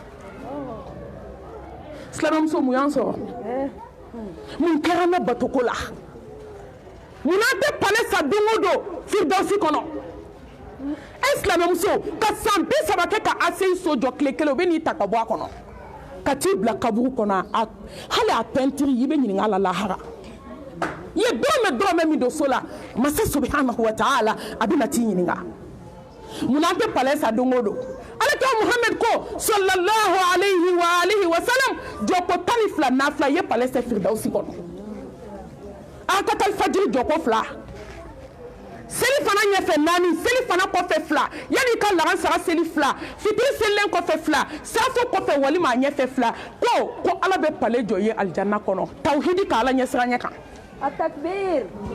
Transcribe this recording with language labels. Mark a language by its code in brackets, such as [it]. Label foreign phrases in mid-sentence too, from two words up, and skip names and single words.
[bm] silamɛmuso mun y'an sɔrɔ mun kɛra ne batoko la mun n'an tɛ palɛ sa don o don firidausi kɔnɔ silamɛmuso ka san 30 kɛ ka ACI so jɔ tile kelen u bɛ n'i ta ka bɔ a kɔnɔ ka t'i bila kaburu kɔnɔ hali a pɛntiri i bɛ ɲininka a la lahara i ye dɔrɔmɛ min don so la masa [ar] سبحانه وتعالى [bm] a bɛna t'i ɲininka mun n'an tɛ palɛ sa don o don alakira Muhammed ko [ar] صلى الله عليه وسلم [bm] jɔko 12 nafila i ye palɛ sa firidausi kɔnɔ a ka taa fajiri jɔko 2 seli fana ɲɛfɛ 4 seli fana kɔfɛ 2 yanni ka laran sara seli 2 fitiri selilen kɔfɛ 2 safo kɔfɛ walima a ɲɛfɛ 2 ko ala bɛ palɛ jɔ ye aljanna kɔnɔ tawhidi ka ala ɲɛsira ɲɛ kan a takbir